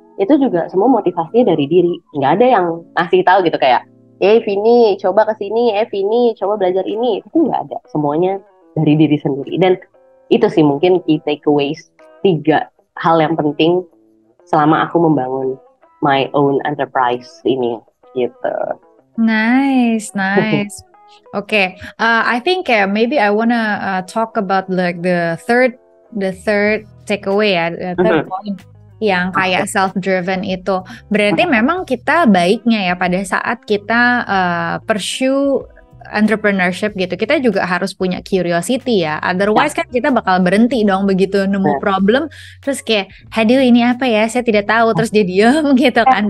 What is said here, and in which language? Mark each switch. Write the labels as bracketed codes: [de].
[id] itu juga semua motivasinya dari diri. Nggak ada yang ngasih tahu gitu kayak, Vini coba kesini, Vini coba belajar ini. Itu nggak ada. Semuanya dari diri sendiri. Dan itu sih mungkin key takeaways, 3 hal yang penting selama aku membangun [en] my own enterprise [id] ini gitu. [en] Nice. Okay, I think maybe I wanna talk about like the third takeaway ya, the third point [id] yang kayak self-driven itu. Berarti memang kita baiknya ya pada saat kita [en] pursue entrepreneurship [id] gitu, kita juga harus punya curiosity ya. Otherwise kan kita bakal berhenti dong begitu nemu problem, terus kayak, aduh ini apa ya, saya tidak tahu, terus dia diam gitu kan.